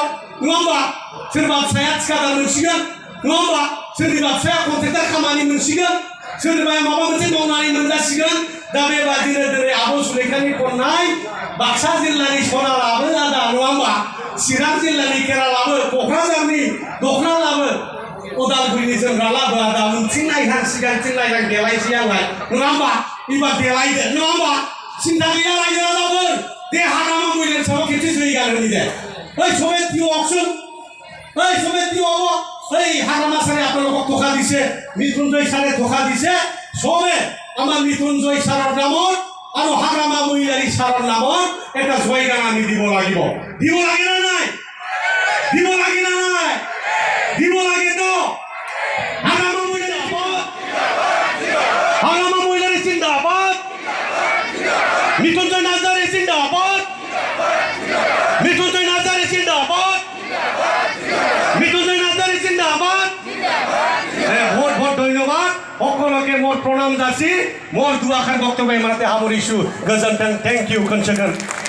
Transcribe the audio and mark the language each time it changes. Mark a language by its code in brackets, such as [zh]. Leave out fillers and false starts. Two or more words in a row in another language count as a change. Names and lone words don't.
[brx] नङा होमबा सोरबा फिसाया थिकादार मोनसिगोन नङा होमबा सोरनिबा फिसाया कन्ट्रेक्टार खामानि मोनसिगोन सोरबाया माबा मोनसे मावनानै मोनजासिगोन दा बेबादिनो दिनै आब' सुलेखानि खननाय बाक्सा जिल्लानि सना लाबो आदा नङा होमबा चिरां जिल्लानि खेरा लाबो क'क्राझारनि दखना लाबो उदालगुरिनि जोमग्रा लाबो आदा उनथिं नायहां सिगांथिं नायहां देलायसै आंलाय नङा होमबा एबार देलायदो नङा होमबा सिन्था गैया रायजो राजाफोर दे हाग्रामा मैदेर सायाव खेबसे जै गानहोनि दे ओइ [as] সবে টিও অকশন ওই সবে টিও আবো এই হারামা সারে আপনাদের ধোকা দিছে মৃত্যুঞ্জয় সারে ধোকা দিছে সবে আমার মৃত্যুঞ্জয় সাৰৰ নামত আৰু হাগ্ৰামা মহিলাৰী সাৰৰ নামত এটা জয়গান আমি দিব লাগিব না নাই দিব লাগে না নাই দিব লাগে তো হাগ্ৰামা মহিলাৰী হাগ্ৰামা মহিলাৰী জিন্দাবাদ মৃত্যুঞ্জয় নাৰ্জাৰী জিন্দাবাদ মৃত্যুঞ্জয় নাৰ্জাৰী জিন্দাবাদ মৃত্যুঞ্জয় নাৰ্জাৰী জিন্দাবাদ ভোট ভোট ধন্যবাদ সকলকে মোর প্রণাম যাচি মোর দুআখান বক্তব্য ইমানতে সামৰিছোঁ গোজोन्थों [en] thank you [as] खनसेखन